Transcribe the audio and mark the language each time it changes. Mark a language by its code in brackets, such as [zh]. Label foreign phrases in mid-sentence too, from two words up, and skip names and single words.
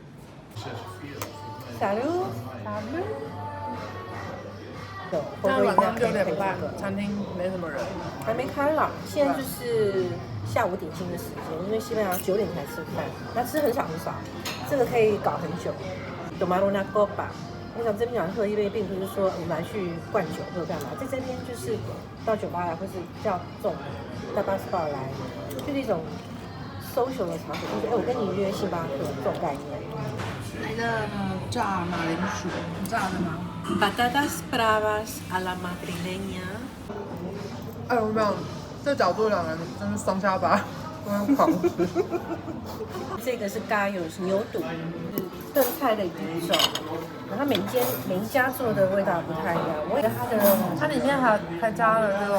[zh] Salut。现在晚上6点半，餐厅没什么人，还没开啦。现在就是下午点心的时间，因为西班牙9点才吃饭，那吃很少很少，这个可以搞很久。 [es] Tomar una copa。 [zh] 我想这边讲喝一杯，并不是说我们来去灌酒或者干嘛，在这边就是到酒吧来，或是叫这种大巴 bar 来，就是一种 social 的场所，就是我跟你约星巴克这种概念。来的炸马铃薯，炸的吗 [es] ？Patatas bravas a la madrileña。 [zh] 我没有，这角度两人真是双下巴，我要狂吃。这个是 gallos 牛肚，是炖菜的一种。然后每一家做的味道不太一样，我觉得它里面还加了这种